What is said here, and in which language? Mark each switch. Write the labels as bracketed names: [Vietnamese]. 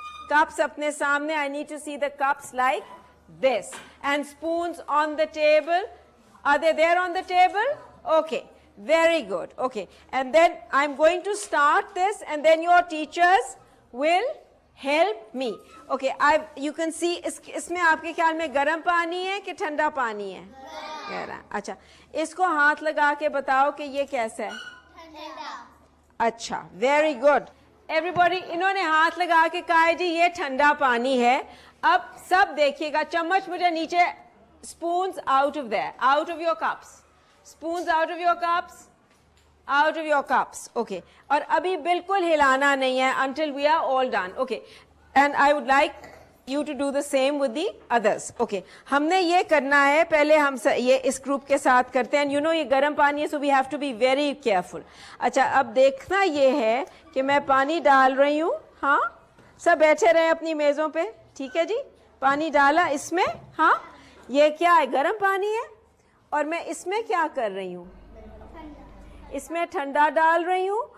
[Urdu] Cups اپنے سامنے, [English] I need to see the cups like this, and spoons on the table. Are they there on the table? Okay, very good. Okay, and then I'm going to start this and then your teachers will help me. Okay, you can see [Urdu] اس میں آپ کے خیال میں گرم پانی ہے کہ ٹھنڈا پانی ہے؟ گرم. اچھا, اس کو ہاتھ لگا کے بتاؤ کہ یہ کیسا ہے؟ ٹھنڈا. [English] اچھا, very good. [Urdu] Everybody, انہوں نے ہاتھ لگا کے کہا ہے جی یہ ٹھنڈا پانی ہے. اب سب دیکھیے گا, چمچ مجھے نیچے, [English] spoons out of there, out of your cups, spoons out of your cups, out of your cups. [Urdu] Okay, اور ابھی بالکل ہلانا نہیں ہے [English] until we are all done. Okay, and I would like you to do the same with the others. [Urdu] Okay, ہم نے یہ کرنا ہے, پہلے ہم یہ اس گروپ کے ساتھ کرتے ہیں. [English] You know [Urdu] یہ گرم پانی ہے, [English] so we have to be very careful. [Urdu] اچھا, اب دیکھنا یہ ہے کہ میں پانی ڈال رہی ہوں. ہاں, سب بیٹھے رہے اپنی میزوں پہ, ٹھیک ہے جی. پانی ڈالا اس میں, ہاں, یہ کیا ہے؟ گرم پانی ہے. اور میں اس میں کیا کر رہی ہوں؟ اس میں ٹھنڈا ڈال رہی ہوں.